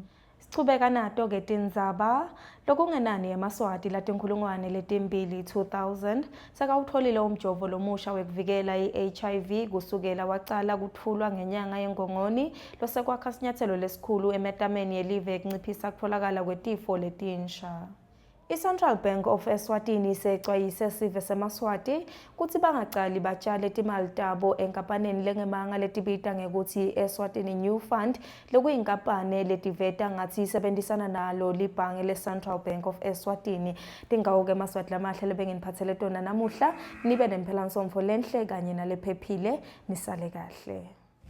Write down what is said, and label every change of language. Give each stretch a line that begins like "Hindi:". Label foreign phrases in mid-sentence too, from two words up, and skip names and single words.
Swati: Sichubeka nato ke tindzaba lokungenani yemaswati latinkhulungwane letimbili 2000 sekawutfolile umjovo lomusha wekuvikela i-HIV kusukela wacala kutfulwa ngenyanga yeNgongoni, losekwakha sinyatselo lesikhulu emetameni yelive ekunciphisa kutfolakala kwetifo letinsha. I-Central Bank of Eswatini isecwayise sive semaswati kutsi bangacali batjale timali tabo enkampaneni lengemanga letibita ngekuthi Eswatini New Fund, lokuyinkampane letiveta ngathi isebenzisana nalo libhange le-Central Bank of Eswatini. Tingawo-ke maswati lamahle lebenginiphatsele tona namuhla, nibe nemphelansomfo lenhle kanye nalephephile, nisale kahle.